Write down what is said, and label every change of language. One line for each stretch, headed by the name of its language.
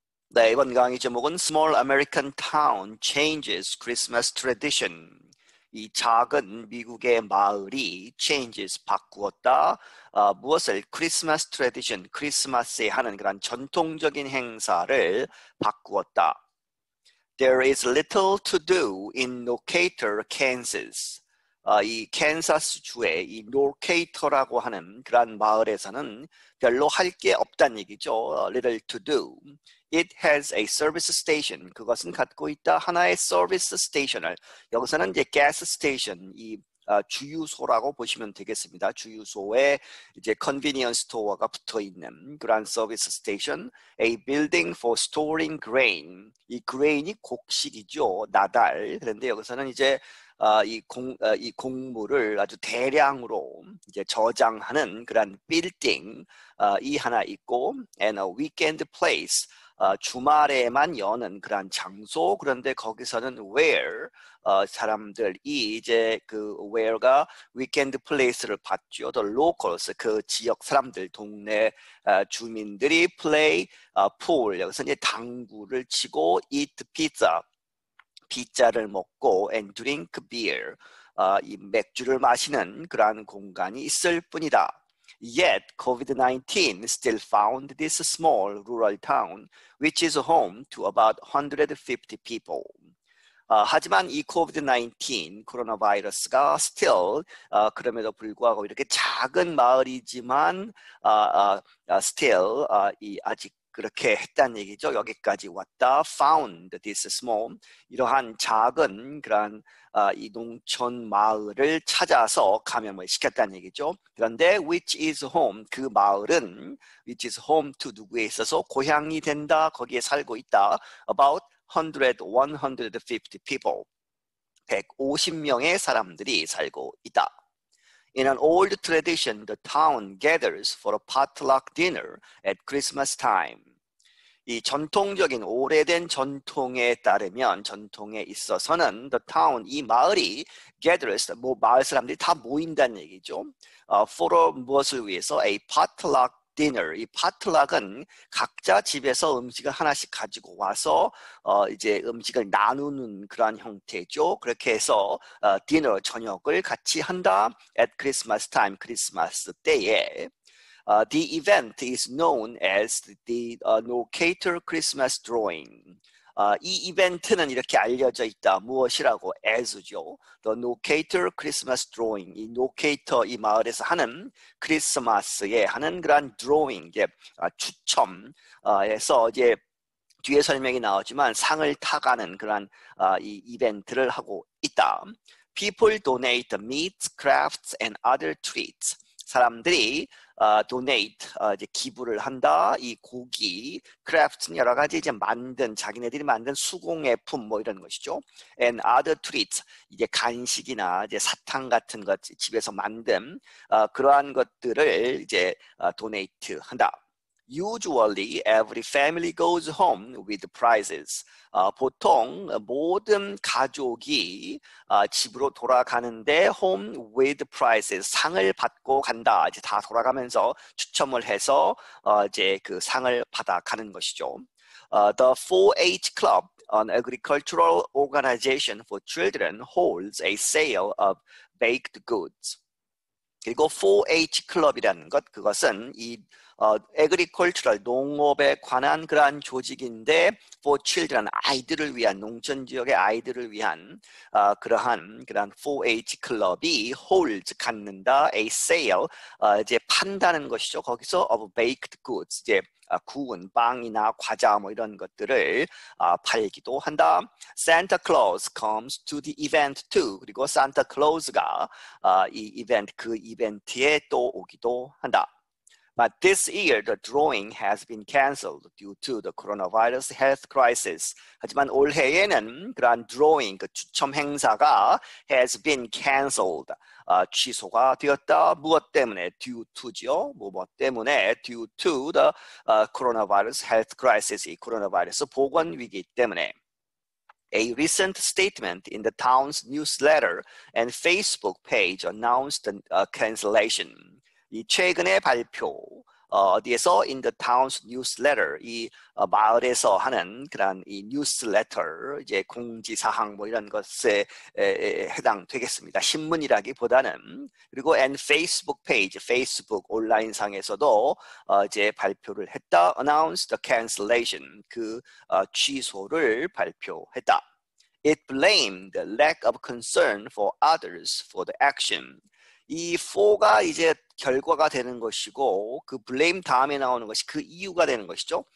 Korean: 네, 이번 강의 제목은
English: Small American Town Changes Christmas Tradition.
Korean: 이 작은 미국의 마을이 changes, 바꾸었다. 무엇을?
English: Christmas tradition,
Korean: 크리스마스에 하는 그런 전통적인 행사를 바꾸었다.
English: There is little to do in Nocather, Kansas.
Korean: 이 캔사스 주의 이 노케이터라고 하는 그런 마을에서는 별로 할 게 없다는 얘기죠.
English: Little to do. It has a service station.
Korean: 그것은 갖고 있다 하나의 서비스 스테이션을. 여기서는 이제 가스 스테이션, 이 주유소라고 보시면 되겠습니다. 주유소에 이제 컨비니언스 스토어가 붙어 있는 그런 서비스 스테이션.
English: A building for storing grain.
Korean: 이 grain이 곡식이죠. 나달. 그런데 여기서는 이제 이 곡물을 아주 대량으로 이제 저장하는 그런 빌딩 이 하나 있고,
English: and a weekend place.
Korean: 주말에만 여는 그런 장소. 그런데 거기서는 where 사람들이 이제 그 where가 weekend place를 받죠.
English: The locals,
Korean: 그 지역 사람들, 동네 주민들이
English: play pool,
Korean: 여기서 이제 당구를 치고
English: eat pizza,
Korean: 피자를 먹고
English: and drink beer,
Korean: 이 맥주를 마시는 그러한 공간이 있을 뿐이다.
English: Yet, COVID-19 still found this small rural town, which is home to about 150 people.
Korean: 하지만 이 COVID-19, 코로나 바이러스가
English: still,
Korean: 그럼에도 불구하고 이렇게 작은 마을이지만, still, 아직 그렇게 했다는 얘기죠. 여기까지 왔다.
English: Found this small,
Korean: 이러한 작은 그런 이 농촌 마을을 찾아서 감염을 시켰다는 얘기죠. 그런데
English: which is home,
Korean: 그 마을은
English: which is home to
Korean: 누구에 있어서 고향이 된다, 거기에 살고 있다.
English: About 150 people,
Korean: 150명의 사람들이 살고 있다.
English: In an old tradition, the town gathers for a potluck dinner at Christmas time.
Korean: 이 전통적인 오래된 전통에 따르면, 전통에 있어서는
English: the town,
Korean: 이 마을이 gathers, 마을 사람들이 다 모인다는 얘기죠.
English: for
Korean: 무엇을 위해서?
English: A potluck dinner.
Korean: 이 potluck은 각자 집에서 음식을 하나씩 가지고 와서 이제 음식을 나누는 그런 형태죠. 그렇게 해서 dinner, 저녁을 같이 한다.
English: At Christmas time,
Korean: 크리스마스 때에.
English: The event is known as the Nocather Christmas Drawing.
Korean: 이 이벤트는 이렇게 알려져 있다. 무엇이라고?
English: as죠. The Nocather Christmas Drawing.
Korean: 이 Nocather, 이 마을에서 하는 크리스마스에 하는 그런 drawing, 추첨에서 이제 뒤에 설명이 나오지만 상을 타가는 그런 이 이벤트를 하고 있다.
English: People donate meat, crafts, and other treats.
Korean: 사람들이 donate, 이제 기부를 한다. 이 고기, crafts는 여러 가지 이제 자기네들이 만든 수공예품 뭐 이런 것이죠.
English: And other treats,
Korean: 이제 간식이나 이제 사탕 같은 것 집에서 만든 그러한 것들을 이제 donate 한다.
English: Usually, every family goes home with prizes.
Korean: 보통 모든 가족이 집으로 돌아가는데
English: home with prizes,
Korean: 상을 받고 간다. 이제 다 돌아가면서 추첨을 해서 이제 그 상을 받아가는 것이죠.
English: The 4-H Club, an agricultural organization for children, holds a sale of baked goods.
Korean: 그리고 4-H 클럽이라는 것, 그것은 이 agricultural, 농업에 관한 그러한 조직인데
English: for children,
Korean: 아이들을 위한, 농촌 지역의 아이들을 위한 그러한 4-H 클럽이 holds, 갖는다,
English: a sale,
Korean: 이제 판다는 것이죠. 거기서
English: of baked goods,
Korean: 이제 구운 빵이나 과자 뭐 이런 것들을 팔기도 한다.
English: Santa Claus comes to the event too.
Korean: 그리고 산타 클로즈가 이 이벤트, 그 이벤트에 또 오기도 한다.
English: But this year, the drawing has been cancelled due to the coronavirus health crisis.
Korean: 하지만 올해에는 그러한 drawing, 그 추첨 행사가
English: has been cancelled,
Korean: 취소가 되었다. 무엇 때문에?
English: due to
Korean: 죠. 무엇 때문에?
English: due to the coronavirus health crisis,
Korean: 이 코로나 바이러스 보건 위기 때문에.
English: A recent statement in the town's newsletter and Facebook page announced the cancellation.
Korean: 이 최근의 발표, 어디에서
English: in the town's newsletter
Korean: 이 마을에서 하는 그런 이 newsletter 이제 공지사항 뭐 이런 것에 해당되겠습니다. 신문이라기보다는. 그리고
English: and Facebook page
Korean: 페이스북 온라인상에서도 이제 발표를 했다.
English: announced the cancellation
Korean: 그 취소를 발표했다.
English: It blamed the lack of concern for others for the action.
Korean: 이 for가 이제 결과가 되는 것이고 그 blame 다음에 나오는 것이 그 이유가 되는 것이죠.